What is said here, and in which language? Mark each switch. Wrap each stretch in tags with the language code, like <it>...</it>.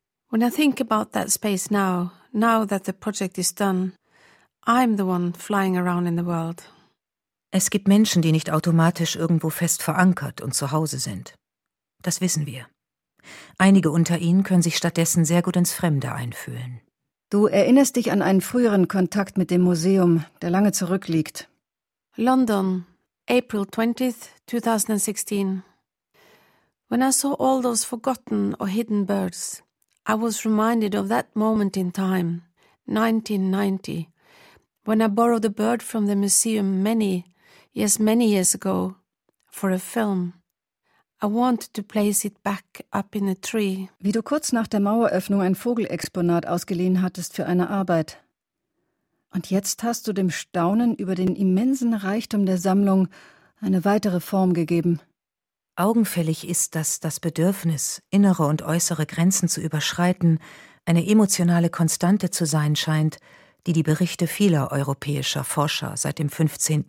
<en>When I think about that space now that the project is done, I'm the one flying around in the world.</en> <de>Es gibt Menschen, die nicht automatisch irgendwo fest verankert und zu Hause sind. Das wissen wir. Einige unter ihnen können sich stattdessen sehr gut ins Fremde einfühlen. Du erinnerst dich an einen früheren Kontakt mit dem Museum, der lange zurückliegt.</de> <en>London, April 20th, 2016. When I saw all those forgotten or hidden birds, I was reminded of that moment in time, 1990, when I borrowed a bird from the museum many years ago, for a film. I want to place it back up in a tree.</en> <de>Wie du kurz nach der Maueröffnung ein Vogelexponat ausgeliehen hattest für eine Arbeit. Und jetzt hast du dem Staunen über den immensen Reichtum der Sammlung eine weitere Form gegeben. Augenfällig ist, dass das Bedürfnis, innere und äußere Grenzen zu überschreiten, eine emotionale Konstante zu sein scheint, die die Berichte vieler europäischer Forscher seit dem 15.</de>